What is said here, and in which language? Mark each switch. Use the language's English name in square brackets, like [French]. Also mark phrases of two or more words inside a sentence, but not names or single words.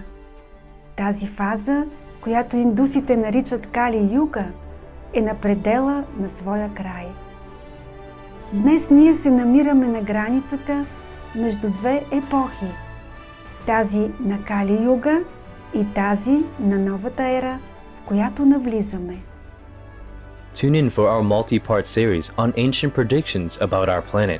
[Bulgarian] Тази фаза, която индусите наричат Кали-юга, е на предела на своя край. Днес ние се намираме на границата между две епохи. Тази на Кали-юга и тази на новата ера, в която навлизаме. [English] Tune in for our multi-part series on ancient predictions about our planet.